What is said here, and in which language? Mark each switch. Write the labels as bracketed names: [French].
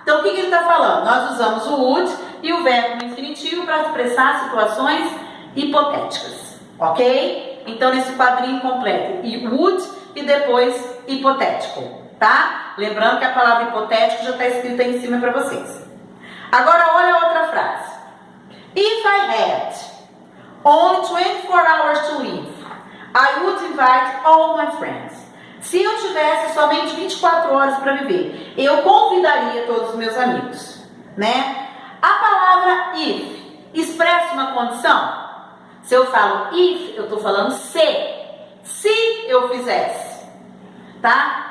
[Portuguese] Então, o que ele está falando? Nós usamos o would e o verbo no infinitivo para expressar situações hipotéticas, ok? Então, nesse quadrinho completo, would e depois hipotético, tá? Lembrando que a palavra hipotético já está escrita aí em cima para vocês. Agora, olha a outra frase. [English] If I had only 24 hours to live, I would invite all my friends. [Portuguese] Se eu tivesse somente 24 horas para viver, eu convidaria todos os meus amigos, né? A palavra if expressa uma condição. Se eu falo if, eu estou falando se eu fizesse, tá?